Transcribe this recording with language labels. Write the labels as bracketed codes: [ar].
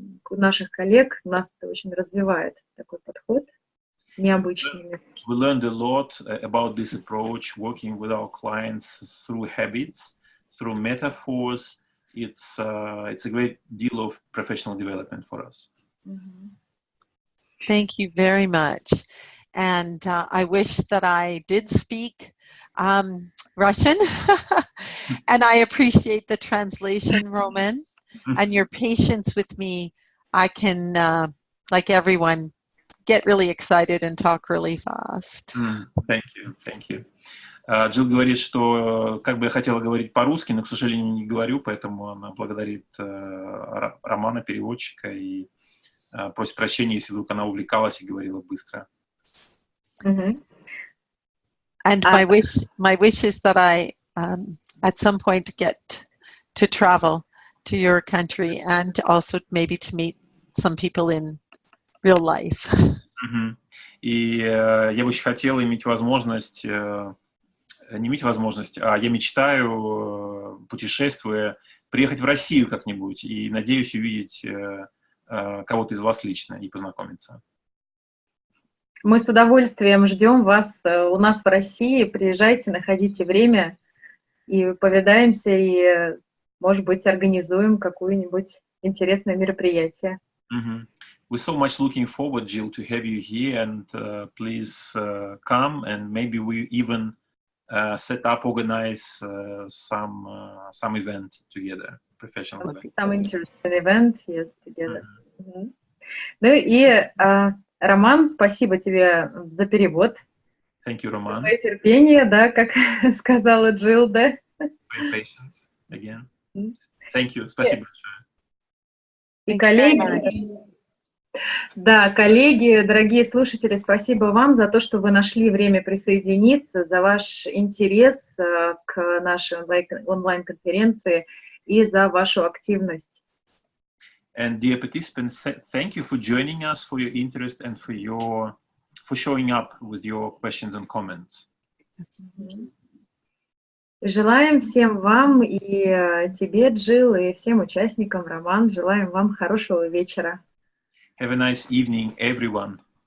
[ru] Наших коллег, нас это очень развивает, такой подход необычный. [en] We learned a lot about this approach, working with our clients through habits, through metaphors. It's a great deal of professional development for us. Thank you very much. And I wish that I did speak Russian. And I appreciate the translation, Roman, and your patience with me. I can, like everyone, get really excited and talk really fast. Thank you. [ru] Джилл говорит, что как бы я хотела говорить по-русски, но, к сожалению, не говорю, поэтому она благодарит Романа, переводчика, и просит прощения, если вдруг она увлекалась и говорила быстро. [en] And my wish is that I at some point get to travel to your country and also maybe to meet some people in real life. [ru] И я бы очень хотел иметь возможность, не иметь возможность, а я мечтаю, путешествуя, приехать в Россию как-нибудь и надеюсь увидеть кого-то из вас лично и познакомиться. Мы с удовольствием ждем вас у нас в России. Приезжайте, находите время и повидаемся, и, может быть, организуем какое-нибудь интересное мероприятие. [en] We're so much looking forward, Jill, to have you here, and please come, and maybe we even organize some event together, professional event. Some interesting event, yes, together. [ru] Ну и Роман, спасибо тебе за перевод. [en] Thank you, Roman. [ru] Твое терпение, да, как сказала Джилл, да. [en] For your patience again. Thank you. [ru] Спасибо большое. И коллеги, да, коллеги, дорогие слушатели, спасибо вам за то, что вы нашли время присоединиться, за ваш интерес к нашей онлайн-конференции и за вашу активность. [en] And dear participants, thank you for joining us, for your interest, and for showing up with your questions and comments. [ru] Желаем всем вам, и тебе, Джилл, и всем участникам, Роман, желаем вам хорошего вечера. [en] Have a nice evening, everyone.